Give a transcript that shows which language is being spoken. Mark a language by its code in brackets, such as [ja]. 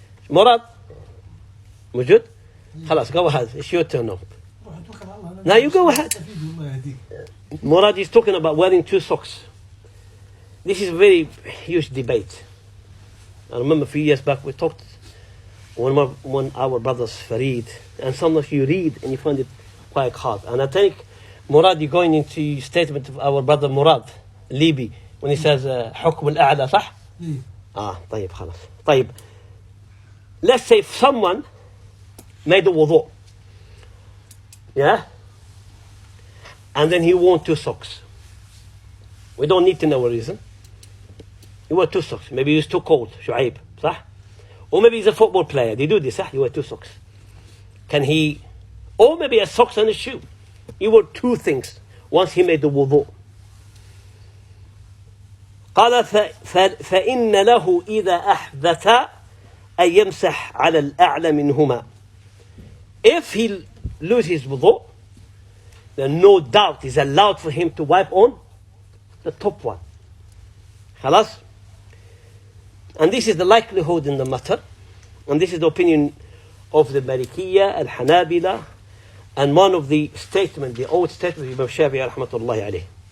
[ar] مراد موجود؟ خلاص [en] go ahead. It's your turn now. Now you go ahead. Murad is talking about wearing 2 socks. This is a very huge debate. I remember a few years back we talked, one of our brothers, Farid, and some of you read and you find it quite hard. And I think, Murad, you're going into statement of our brother Murad, Libi, when he says, [ar] حكم الأعلى, صح? طيب خلاص. طيب. [en] Let's say if someone made the wudu. Yeah? And then he wore 2 socks. We don't need to know a reason. He wore 2 socks. Maybe he was too cold, Shu'aib. [ar] صح? [en] Or maybe he's a football player. They do this, صح? He wore 2 socks. Can he... Or maybe a socks and a shoe. He wore 2 things once he made the wudu. [ar] قال فإن له إذا أحدث أن يمسح على الأعلى منهما. [en] If he loses his wudu, then no doubt is allowed for him to wipe on the top one. [ar] خلاص? [en] And this is the likelihood in the matter. And this is the opinion of the Malikiyya, Al-Hanabila, and one of the statement, the old statement of Imam Shafi'i rahmatullahi alayh.